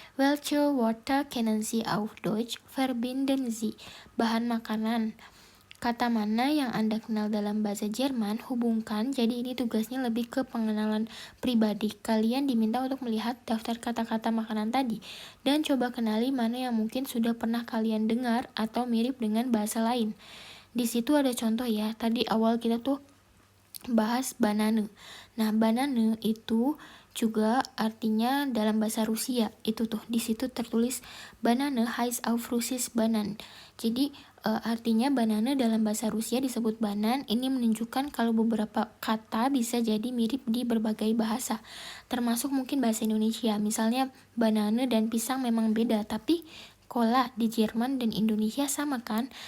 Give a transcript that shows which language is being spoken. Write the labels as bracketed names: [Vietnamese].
[German] Welche Wörter kennen Sie auf Deutsch? Verbinden Sie. [Indonesian] Bahan makanan. Kata mana yang Anda kenal dalam bahasa Jerman, hubungkan. Jadi ini tugasnya lebih ke pengenalan pribadi. Kalian diminta untuk melihat daftar kata-kata makanan tadi dan coba kenali mana yang mungkin sudah pernah kalian dengar atau mirip dengan bahasa lain. Di situ ada contoh ya. Tadi awal kita tuh bahas banane. Nah, banane itu juga artinya dalam bahasa Rusia. Itu tuh di situ tertulis [German] banane heißt auf Russisch Banan. [Indonesian] Jadi artinya banana dalam bahasa Rusia disebut banan. Ini menunjukkan kalau beberapa kata bisa jadi mirip di berbagai bahasa, termasuk mungkin bahasa Indonesia. Misalnya banana dan pisang memang beda, tapi cola di Jerman dan Indonesia sama kan?